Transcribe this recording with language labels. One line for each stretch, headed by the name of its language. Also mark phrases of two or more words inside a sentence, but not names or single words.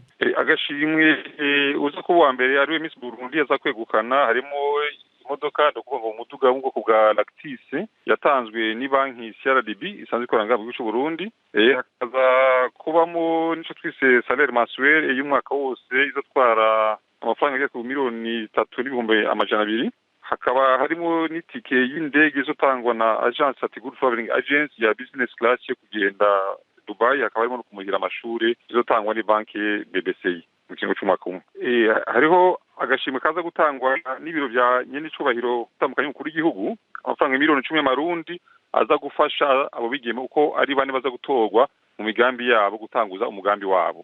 Rundi: Agashimwe uza kuba uwa mbere ari we Miss Burundi aza kwegukana harimo imodoka, no kuvuga umuduga w'ubwoko bwa Lactis yatanzwe ni banki CRDB isanzwe ikora ngaha mu gihugu cy'u Burundi. Hakaza kubamo nico twise
French: salaire mensuelle
Rundi: y'umwaka wose izotwara amafaranga agera ku miliyoni 3,200,000. Hakaba harimo n'itike y'indege izotangwa na agence Atigur Traveling Agency ya
English: business class
Rundi: yo kugenda Dubai, hakaba harimo no kumugira amashuri izotangwa ni banki BBCI mu kingo cy'umwaka umwe. Hariho agashimwe kaza gutangwa n'ibiro bya nyene icubahiro gutandukanye kuri igihugu, amafaranga miliyoni 10 y'amarundi aza gufasha abo bigeme uko ari bane baza gutorwa mu migambi yabo gutanguza umugambi wabo.